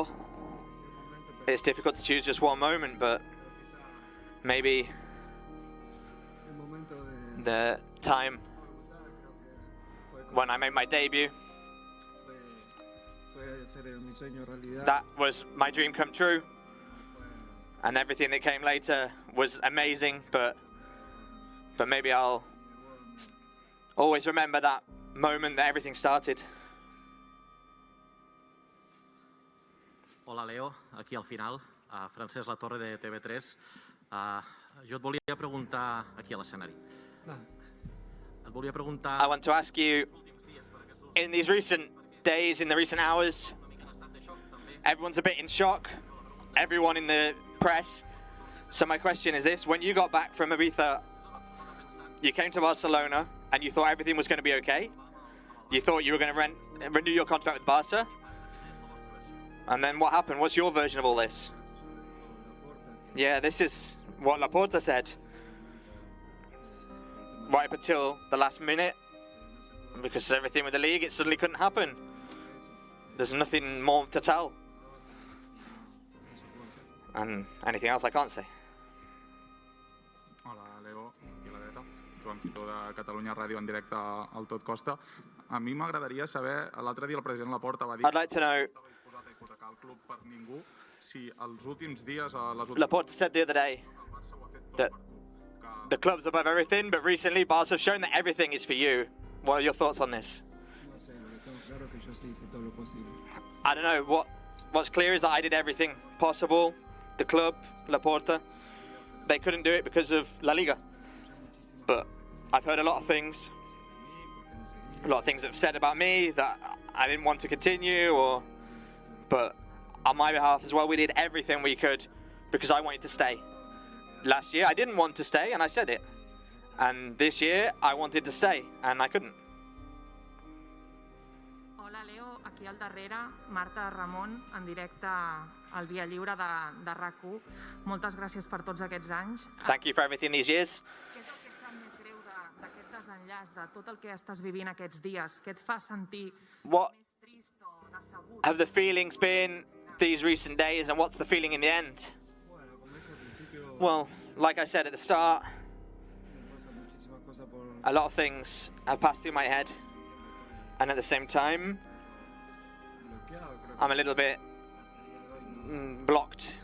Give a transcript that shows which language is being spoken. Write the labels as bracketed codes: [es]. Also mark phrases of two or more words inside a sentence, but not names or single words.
[en] It's difficult to choose just one moment, but maybe the time when I made my debut, that was my dream come true. And everything that came later was amazing, but maybe I'll always remember that moment that everything started. [ca] Hola, Leo, aquí al final, Francesc Latorre de TV3. Jo et volia preguntar aquí a l'escenari. Et volia preguntar... [en] I want to ask you, in these recent days, in the recent hours, everyone's a bit in shock, everyone in the press. So my question is this: when you got back from Ibiza, you came to Barcelona and you thought everything was going to be okay. You thought you were going to renew your contract with Barca. And then what happened? What's your version of all this? Yeah, this is what Laporta said. Right up until the last minute, because of everything with the league, it suddenly couldn't happen. There's nothing more to tell. And anything else I can't say. [ca] Hola, Leo, aquí a la dreta. Joan Quitó de Catalunya Ràdio en directe al Tot Costa. A mi m'agradaria saber, l'altre dia el president Laporta va dir [en] I'd like to know, [ca] que estava disposat a hipotecar el club per ningú, si els últims dies, les últimes... [en] Laporta said the other day that the club's above everything, but recently Barca have shown that everything is for you. What are your thoughts on this? I don't know, what's clear is that I did everything possible. The club, Laporta, they couldn't do it because of La Liga. But I've heard a lot of things that have said about me that I didn't want to continue, but on my behalf as well, we did everything we could because I wanted to stay. Last year I didn't want to stay and I said it. And this year I wanted to stay and I couldn't. [ca] Hola, Leo, aquí al darrere, Marta Ramon, en directe al Via Lliure de RAC1. Moltes gràcies per tots aquests anys. [en] Thank you for everything these years. [ca] Què és el que et sap més greu d'aquest desenllaç, de tot el que estàs vivint aquests dies? Què et fa sentir [en] What [ca] més trist o decebut? [en] have the feelings been these recent days, and what's the feeling in the end? Well, like I said at the start, a lot of things have passed through my head, and at the same time I'm a little bit blocked.